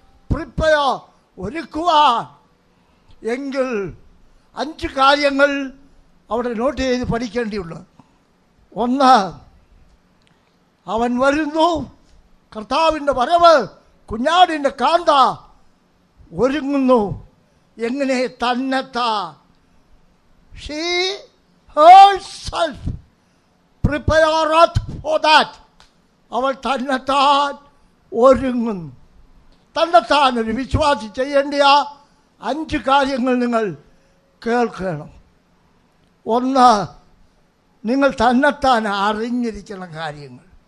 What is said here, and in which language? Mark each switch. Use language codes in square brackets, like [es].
[ml] Prepare, ഒരുക്കുവാൻ. എങ്കിൽ 5 കാര്യങ്ങൾ അവിടെ നോട്ട് ചെയ്ത് പഠിക്കേണ്ടിയുള്ളൂ. 1, അവൻ വരുന്നു. കർത്താവിൻ്റെ വരവ്, കുഞ്ഞാടിൻ്റെ കാന്ത ഒരുങ്ങുന്നു. എങ്ങനെ? തന്നെത്താൻ. [en] She herself prepareth for that. [ml] അവൾ തന്നെത്താൻ ഒരുങ്ങുന്നു. തന്നെത്താൻ ഒരു വിശ്വാസി ചെയ്യേണ്ട 5 കാര്യങ്ങൾ നിങ്ങൾ കേൾക്കണം. ഒന്ന്, നിങ്ങൾ തന്നെത്താൻ അറിഞ്ഞിരിക്കുന്ന കാര്യങ്ങൾ.